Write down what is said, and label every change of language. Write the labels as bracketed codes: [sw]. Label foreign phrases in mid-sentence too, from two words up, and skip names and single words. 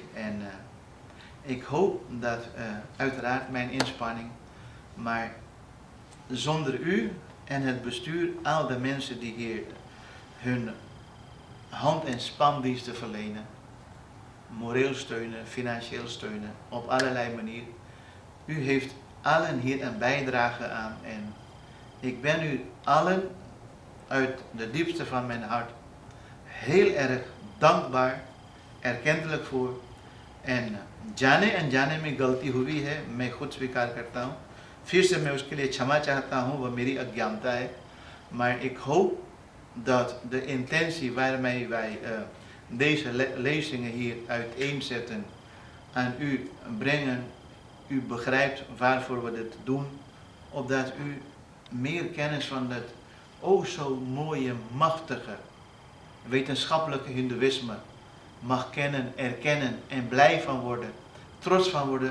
[nl] En ik hoop dat uiteraard mijn inspanning, maar zonder u en het bestuur, al de mensen die hier hun hand- en spandiensten verlenen, moreel steunen, financieel steunen, op allerlei manieren. U heeft allen hier een bijdrage aan en ik ben u allen uit de diepste van mijn hart heel erg dankbaar, erkentelijk voor. [hi] En जाने में गलती हुई है, मैं खुद स्वीकार करता हूँ। फिर से मैं उसके लिए क्षमा चाहता हूँ, वह मेरी अज्ञानता है। [nl] Maar ik hoop dat de intentie waarmee wij deze lezingen hier uiteenzetten aan u brengen, u begrijpt waarvoor we dit doen, opdat u meer kennis van het zo mooie, machtige, wetenschappelijke hindoeïsme mag kennen, erkennen en blij van worden, trots van worden.